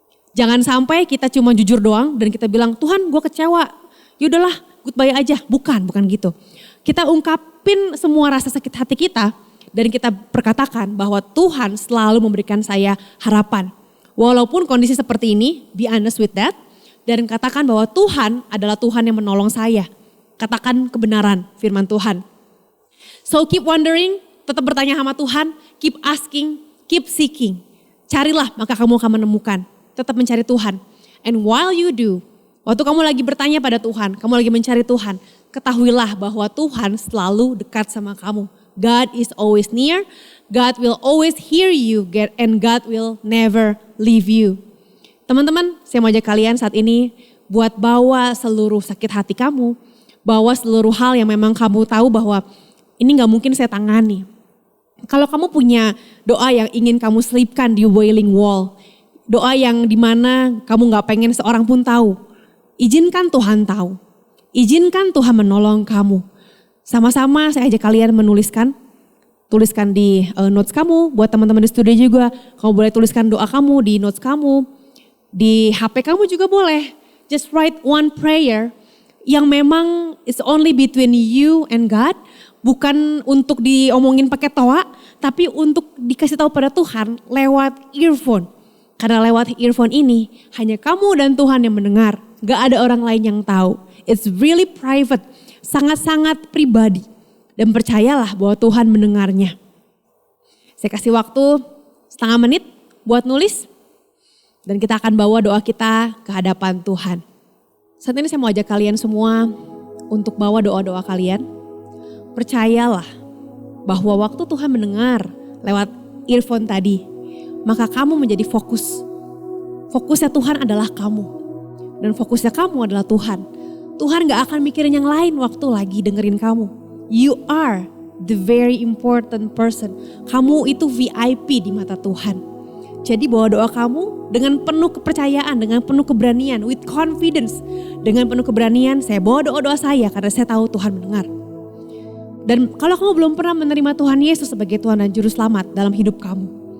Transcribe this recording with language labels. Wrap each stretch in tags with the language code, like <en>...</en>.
<id>Jangan sampai kita cuma jujur doang dan kita bilang, Tuhan gue kecewa, yaudahlah goodbye aja. Bukan gitu. Kita ungkapin semua rasa sakit hati kita dan kita perkatakan bahwa Tuhan selalu memberikan saya harapan. Walaupun kondisi seperti ini,</id> <en>be honest with that.</en> <id>Dan katakan bahwa Tuhan adalah Tuhan yang menolong saya. Katakan kebenaran firman Tuhan.</id> <en>So keep wondering,</en> <id>tetap bertanya sama Tuhan,</id> <en>keep asking, keep seeking.</en> <id>Carilah maka kamu akan menemukan. Tetap mencari Tuhan.</id> <en>And while you do,</en> <id>waktu kamu lagi bertanya pada Tuhan, kamu lagi mencari Tuhan, ketahuilah bahwa Tuhan selalu dekat sama kamu.</id> <en>God is always near, God will always hear you, and God will never leave you.</en> <id>Teman-teman, saya mau ajak kalian saat ini buat bawa seluruh sakit hati kamu, bawa seluruh hal yang memang kamu tahu bahwa ini gak mungkin saya tangani. Kalau kamu punya doa yang ingin kamu selipkan di Wailing Wall, doa yang dimana kamu gak pengen seorang pun tahu, izinkan Tuhan tahu, izinkan Tuhan menolong kamu. Sama-sama saya ajak kalian menuliskan, tuliskan di notes kamu, buat teman-teman di studio juga, kamu boleh tuliskan doa kamu di notes kamu. Di HP kamu juga boleh.</id> <en>Just write one prayer</en> <id>yang memang</id> <en>it's only between you and God.</en> <id>Bukan untuk diomongin pakai toa, tapi untuk dikasih tahu pada Tuhan lewat earphone. Karena lewat earphone ini hanya kamu dan Tuhan yang mendengar. Gak ada orang lain yang tahu.</id> <en>It's really private,</en> <id>sangat-sangat pribadi. Dan percayalah bahwa Tuhan mendengarnya. Saya kasih waktu setengah menit buat nulis. Dan kita akan bawa doa kita ke hadapan Tuhan. Saat ini saya mau ajak kalian semua untuk bawa doa-doa kalian. Percayalah bahwa waktu Tuhan mendengar lewat earphone tadi, maka kamu menjadi fokus. Fokusnya Tuhan adalah kamu. Dan fokusnya kamu adalah Tuhan. Tuhan gak akan mikirin yang lain waktu lagi dengerin kamu.</id> <en>You are the very important person.</en> <id>Kamu itu VIP di mata Tuhan. Jadi bawa doa kamu dengan penuh kepercayaan, dengan penuh keberanian,</id> <en>with confidence.</en> <id>Dengan penuh keberanian saya bawa doa-doa saya karena saya tahu Tuhan mendengar. Dan kalau kamu belum pernah menerima Tuhan Yesus sebagai Tuhan dan Juru Selamat dalam hidup kamu.</id>